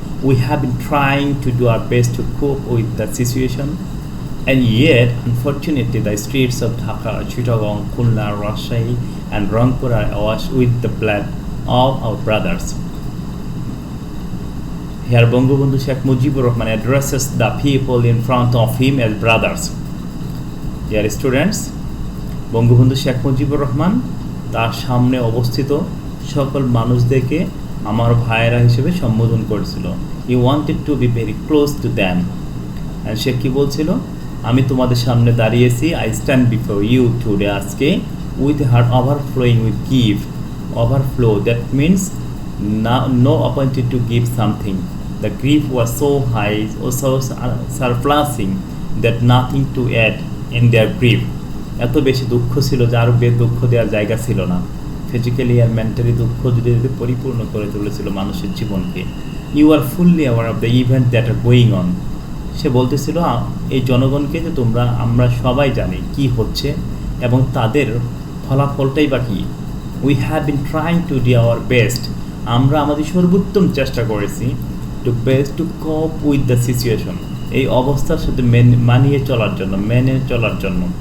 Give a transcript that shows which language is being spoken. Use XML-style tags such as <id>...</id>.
<en>We have been trying to do our best to cope with the situation, and yet, unfortunately, the streets of Dhaka, Chittagong, Khulna, Rajshahi, and Rangpur are awash with the blood of our brothers. Here, Bangabandhu Sheikh Mujibur Rahman addresses the people in front of him as brothers. Dear students,</en> <bn>Bangabandhu Sheikh Mujibur Rahman তার সামনে অবস্থিত সকল মানুষদেরকে আমার ভাইয়েরা হিসেবে সম্বোধন করেছিল.</bn> <en>He wanted to be very close to them. And</en> <bn>সে কি বলছিল? আমি তোমাদের সামনে দাঁড়িয়েছি.</bn> <en>I stand before you today আজকে with a heart overflowing with gift. Overflow, that means no opportunity to give something. The grief was so high, so surpassing that nothing to add in their grief.</en> <bn>এত বেশি দুঃখ ছিল যে আর দুঃখ দেওয়ার জায়গা ছিল না. ফিজিক্যালি আর মেন্টালি দুঃখ ধীরে ধীরে পরিপূর্ণ করে তুলেছিল মানুষের জীবনকে।</bn> <en>You are fully aware of the event that are going on.</en> <bn>সে বলতেছিল এই জনগণকে যে আমরা সবাই জানি কি হচ্ছে এবং তাদের ফলাফলটাই বা কী।</bn> <en>We have been trying to do our best.</en> <bn>আমরা আমাদের সর্বোত্তম চেষ্টা করেছি</bn> <en>to cope with the situation,</en> <bn>এই অবস্থার সাথে মেনে চলার জন্য।</bn>